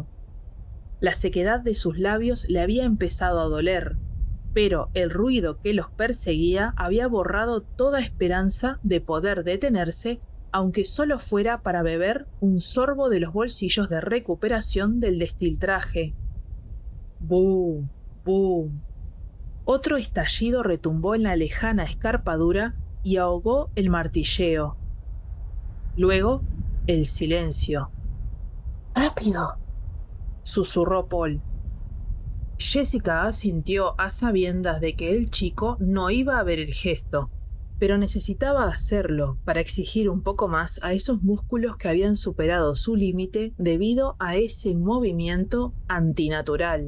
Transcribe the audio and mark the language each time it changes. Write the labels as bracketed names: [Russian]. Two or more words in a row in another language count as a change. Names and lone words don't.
[Spanish] La sequedad de sus labios le había empezado a doler, pero el ruido que los perseguía había borrado toda esperanza de poder detenerse, aunque solo fuera para beber un sorbo de los bolsillos de recuperación del destiltraje. ¡Bum! ¡Bum! Otro estallido retumbó en la lejana escarpadura y ahogó el martilleo. Luego, el silencio. «¡Rápido!», susurró Paul. Jessica asintió a sabiendas de que el chico no iba a ver el gesto, pero necesitaba hacerlo para exigir un poco más a esos músculos que habían superado su límite debido a ese movimiento antinatural.